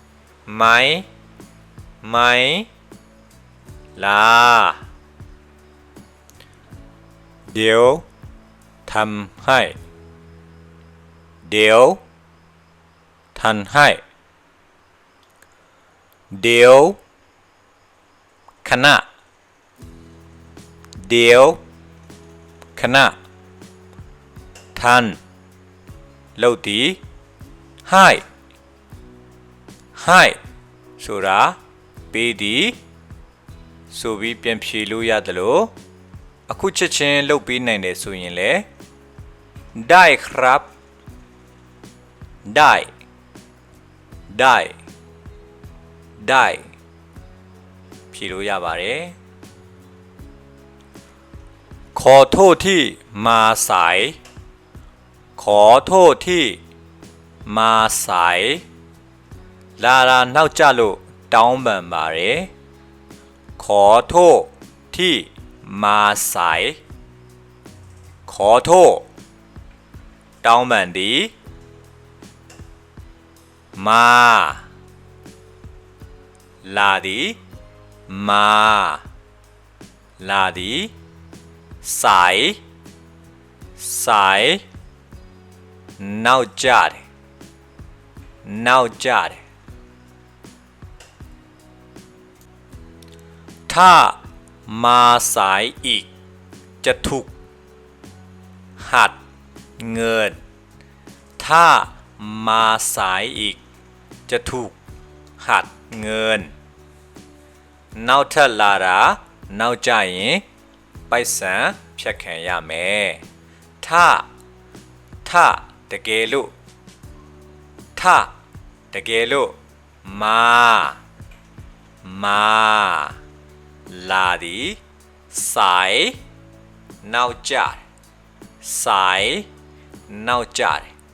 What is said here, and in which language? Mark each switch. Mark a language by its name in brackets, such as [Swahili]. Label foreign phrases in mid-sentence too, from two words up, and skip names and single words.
[Thai] ไหมလားเดี๋ยวทำให้เดี๋ยวทันให้ เดี๋ยวขณะเดี๋ยวขณะทัน [Burmese] လုပ်သည်ให้ဆိုတာပေးသည်ဆိုပြီးပြန်ဖြေလို့ရတယ်လို့အခုချက်ချင်းလုပ်ပေးနိုင်တယ်ဆိုရင်လေ [Thai] ได้ครับ ได้ [Burmese] ဖြေလို့ရပါတယ် [Thai] ขอโทษที่มาสายข อโทษที่มาสาย [Burmese] လာနောက်ကျ လို့တောင်းပန်ပါတယ် [Thai] ขอโทษที่มาสายขอโทษ [Burmese] တောင်းပန်သည်มาလာသည်สายနောက်ကျတယ် [Thai] ถ้ามาสายอีกจะถูกหักเงินถ้ามาสายอีกจะถูกหักเงิน [Burmese] နောက်ထပ်လာတာနောက်ကျရင်ပိုက်ဆံဖြတ်ခံရမယ် [Thai] ถ้าတကယ် [Burmese] လို့มาလာသည်สายနောက်ကျတယ်